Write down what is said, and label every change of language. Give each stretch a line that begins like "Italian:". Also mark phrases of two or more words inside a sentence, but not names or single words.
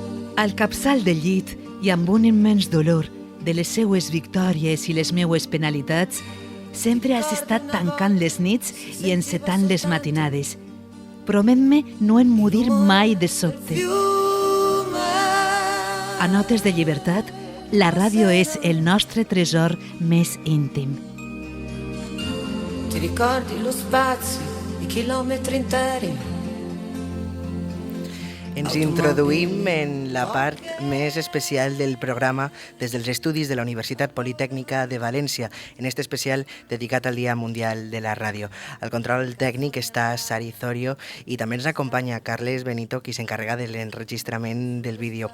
Catalan: Al capçal del llit i amb un immens dolor de les seues victòries i les meues penalitats, sempre has estat tancant les nits i encetant les matinades. Promet-me no emmudir mai de sobte. A Notes de Llibertat, la ràdio és el nostre tresor més íntim.
Italian: Ti ricordi lo spazio, i chilometri interi?
Catalan: Ens introduïm en la part més especial del programa des dels estudis de la Universitat Politècnica de València, en este especial dedicat al Dia Mundial de la Ràdio. Al control tècnic està Sari Zorio i també ens acompanya Carles Benito, qui s'encarrega de l'enregistrament del vídeo.